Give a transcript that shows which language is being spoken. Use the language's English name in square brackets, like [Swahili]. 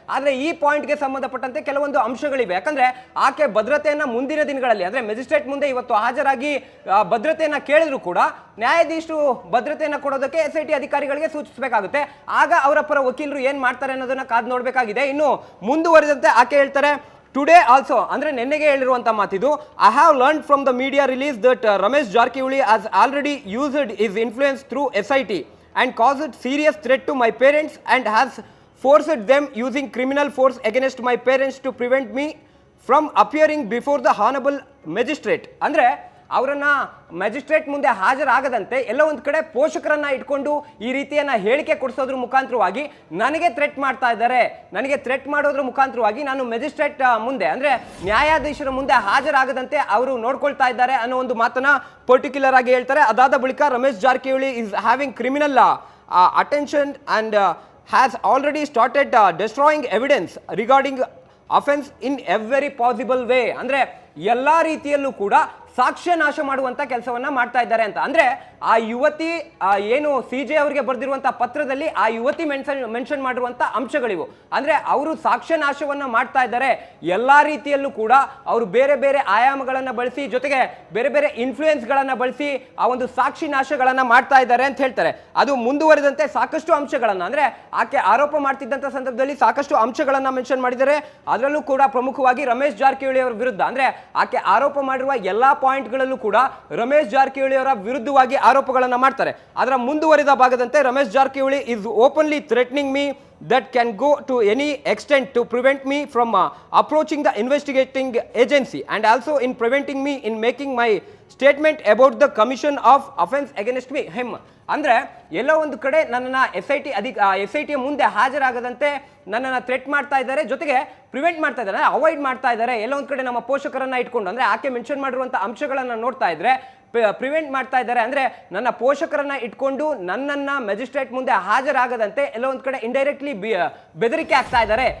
[Kannada] ಆದ್ರೆ ಈ ಪಾಯಿಂಟ್ಗೆ ಸಂಬಂಧಪಟ್ಟಂತೆ ಕೆಲವೊಂದು ಅಂಶಗಳಿವೆ. ಯಾಕಂದ್ರೆ ಆಕೆ ಭದ್ರತೆಯನ್ನ ಮುಂದಿನ ದಿನಗಳಲ್ಲಿ ಅಂದ್ರೆ ಮ್ಯಾಜಿಸ್ಟ್ರೇಟ್ ಮುಂದೆ ಇವತ್ತು ಹಾಜರಾಗಿ ಭದ್ರತೆಯನ್ನ ಕೇಳಿದ್ರು ಕೂಡ ನ್ಯಾಯಾಧೀಶರು ಭದ್ರತೆಯನ್ನ ಕೊಡೋದಕ್ಕೆ SIT ಅಧಿಕಾರಿಗಳಿಗೆ ಸೂಚಿಸಬೇಕಾಗುತ್ತೆ. ಆಗ ಅವರ ಪರ ವಕೀಲರು ಏನ್ ಮಾಡ್ತಾರೆ ಅನ್ನೋದನ್ನ ಕಾದು ನೋಡ್ಬೇಕಾಗಿದೆ. ಇನ್ನು ಮುಂದುವರಿದಂತೆ ಆಕೆ ಹೇಳ್ತಾರೆ, [English] today also [Kannada] ಅಂದ್ರೆ ನೆನ್ನೆಗೆ ಹೇಳಿರುವಂತ ಮಾತಿದು, [English] I have learn from the media release that Ramesh Jarkiholi has already used his influence through SIT and caused serious threat to my parents and has forced them using criminal force against my parents to prevent me from appearing before the honorable magistrate. [Kannada] ಅಂದ್ರೆ ಅವರನ್ನ magistrate ಮುಂದೆ ಹಾಜರಾಗದಂತೆ ಎಲ್ಲ ಒಂದು ಕಡೆ ಪೋಷಕರನ್ನ ಇಟ್ಕೊಂಡು ಈ ರೀತಿಯನ್ನ ಹೇಳಿಕೆ ಕೊಡಿಸೋದ್ರ ಮುಖಾಂತರವಾಗಿ ನನಗೆ ಥ್ರೆಟ್ ಮಾಡ್ತಾ ಇದ್ದಾರೆ, ನನಗೆ ಥ್ರೆಟ್ ಮಾಡೋದ್ರ ಮುಖಾಂತರವಾಗಿ ನಾನು ಮ್ಯಾಜಿಸ್ಟ್ರೇಟ್ ಮುಂದೆ ಅಂದ್ರೆ ನ್ಯಾಯಾಧೀಶರ ಮುಂದೆ ಹಾಜರಾಗದಂತೆ ಅವರು ನೋಡ್ಕೊಳ್ತಾ ಇದ್ದಾರೆ ಅನ್ನೋ ಒಂದು ಮಾತನ್ನ ಪರ್ಟಿಕ್ಯುಲರ್ ಆಗಿ ಹೇಳ್ತಾರೆ. ಅದಾದ ಬಳಿಕ [English] Ramesh Jarkiholi is having criminal attention and has already started destroying evidence regarding offense in every possible way. [Kannada] ಅಂದ್ರೆ ಎಲ್ಲಾ ರೀತಿಯಲ್ಲೂ ಕೂಡ ಸಾಕ್ಷ್ಯ ನಾಶ ಮಾಡುವಂತ ಕೆಲಸವನ್ನ ಮಾಡ್ತಾ ಇದ್ದಾರೆ ಅಂತ. ಅಂದ್ರೆ ಆ ಯುವತಿ ಏನು CJ ಅವರಿಗೆ ಬರೆದಿರುವಂತಹ ಪತ್ರದಲ್ಲಿ ಆ ಯುವತಿ ಮೆನ್ಷನ್ ಮಾಡಿರುವಂತ ಅಂಶಗಳಿವು. ಅಂದ್ರೆ ಅವರು ಸಾಕ್ಷ್ಯ ನಾಶವನ್ನ ಮಾಡ್ತಾ ಇದ್ದಾರೆ, ಎಲ್ಲಾ ರೀತಿಯಲ್ಲೂ ಕೂಡ ಅವರು ಬೇರೆ ಬೇರೆ ಆಯಾಮಗಳನ್ನ ಬಳಸಿ, ಜೊತೆಗೆ ಬೇರೆ ಬೇರೆ ಇನ್ಫ್ಲೂಯೆನ್ಸ್ ಗಳನ್ನ ಬಳಸಿ ಆ ಒಂದು ಸಾಕ್ಷಿ ನಾಶಗಳನ್ನ ಮಾಡ್ತಾ ಇದ್ದಾರೆ ಅಂತ ಹೇಳ್ತಾರೆ. ಅದು ಮುಂದುವರಿದಂತೆ ಸಾಕಷ್ಟು ಅಂಶಗಳನ್ನ ಅಂದ್ರೆ ಆಕೆ ಆರೋಪ ಮಾಡ್ತಿದ್ದಂತ ಸಂದರ್ಭದಲ್ಲಿ ಸಾಕಷ್ಟು ಅಂಶಗಳನ್ನ ಮೆನ್ಷನ್ ಮಾಡಿದ್ದಾರೆ. ಅದರಲ್ಲೂ ಕೂಡ ಪ್ರಮುಖವಾಗಿ ರಮೇಶ್ ಜಾರಕಿಹೊಳಿ ಅವರ ವಿರುದ್ಧ ಅಂದ್ರೆ ಆಕೆ ಆರೋಪ ಮಾಡಿರುವ ಎಲ್ಲಾ ಪಾಯಿಂಟ್ಗಳಲ್ಲೂ ಕೂಡ ರಮೇಶ್ ಜಾರಕಿಹೊಳಿ ಅವರ ವಿರುದ್ಧವಾಗಿ ಆರೋಪಗಳನ್ನ ಮಾಡ್ತಾರೆ. ಅದರ ಮುಂದುವರಿದ ಭಾಗದಂತೆ [English] Ramesh Jarkiholi is openly threatening me that can go to any extent to prevent me from approaching the investigating agency and also in preventing me in making my statement about the commission of offense against me him. [Kannada] ಅಂದ್ರೆ ಎಲ್ಲೋ ಒಂದು ಕಡೆ ನನ್ನನ್ನ SIT ಮುಂದೆ ಹಾಜರಾಗದಂತೆ ನನ್ನನ್ನ threat ಮಾಡ್ತಾ ಇದ್ದಾರೆ, ಜೊತೆಗೆ prevent ಮಾಡ್ತಾ ಇದ್ದಾರೆ, ಅವಾಯ್ಡ್ ಮಾಡ್ತಾ ಇದ್ದಾರೆ. ಎಲ್ಲ ಒಂದು ಕಡೆ ನಮ್ಮ ಪೋಷಕರನ್ನ ಇಟ್ಕೊಂಡು ಅಂದ್ರೆ ಆಕೆ ಮೆನ್ಷನ್ ಮಾಡಿರುವಂತ ಅಂಶಗಳನ್ನ ನೋಡ್ತಾ ಇದ್ರೆ ಪ್ರಿವೆಂಟ್ ಮಾಡ್ತಾ ಇದ್ದಾರೆ. ಅಂದ್ರೆ ನನ್ನ ಪೋಷಕರನ್ನ ಇಟ್ಕೊಂಡು ನನ್ನನ್ನ ಮ್ಯಾಜಿಸ್ಟ್ರೇಟ್ ಮುಂದೆ ಹಾಜರಾಗದಂತೆ ಎಲ್ಲೋ ಒಂದ್ ಕಡೆ ಇಂಡೈರೆಕ್ಟ್ಲಿ ಬೆದರಿಕೆ ಆಗ್ತಾ ಇದ್ದಾರೆ.